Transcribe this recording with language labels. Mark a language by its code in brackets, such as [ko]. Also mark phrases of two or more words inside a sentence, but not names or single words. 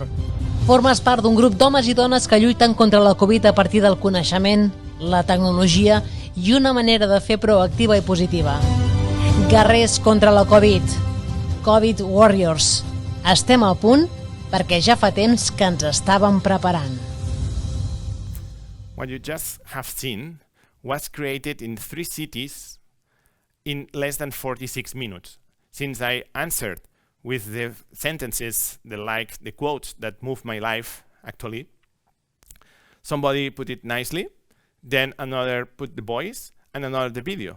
[ca] Formes part d'un grup d'homes i dones que lluiten contra la Covid a partir del coneixement, la tecnologia i una manera de fer proactiva i positiva. Guerrers contra la Covid. Covid Warriors. Estem a punt perquè ja fa temps que ens estàvem preparant. [en] What you just have seen was created in 3 cities in less than 46 minutes. Since I answered with the sentences, the quotes that moved my life, actually. Somebody put it nicely, then another put the voice, and another the video.